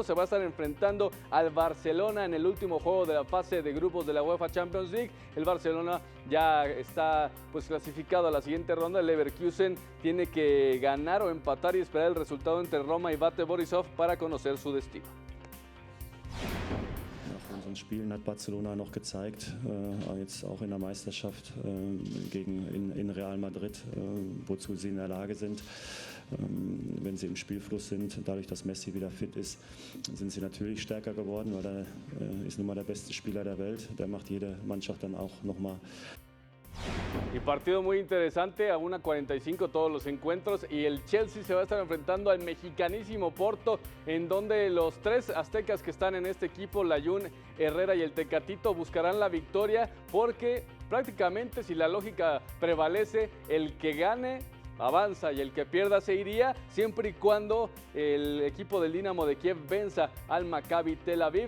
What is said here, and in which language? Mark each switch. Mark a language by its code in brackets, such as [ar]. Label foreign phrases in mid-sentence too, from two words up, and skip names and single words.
[es] Se va a estar enfrentando al Barcelona en el último juego de la fase de grupos de la UEFA Champions League. El Barcelona ya está clasificado a la siguiente ronda. El Leverkusen tiene que ganar o empatar y esperar el resultado entre Roma y Bate Borisov para conocer su destino. [de] Nach unseren Spielen hat Barcelona noch gezeigt, jetzt auch in der Meisterschaft in Real Madrid, wozu sie in der Lage sind. Wenn sie im Spielfluss sind, dadurch, dass Messi wieder fit ist, sind sie natürlich stärker geworden, weil er ist nun mal der beste Spieler der Welt. Der macht jede Mannschaft dann auch nochmal. [es] Y partido muy interesante, a 1:45 todos los encuentros, y el Chelsea se va a estar enfrentando al mexicanísimo Porto, en donde los tres aztecas que están en este equipo, Layún, Herrera y el Tecatito, buscarán la victoria, porque prácticamente, si la lógica prevalece, el que gane avanza y el que pierda se iría, siempre y cuando el equipo del Dinamo de Kiev venza al Maccabi Tel Aviv.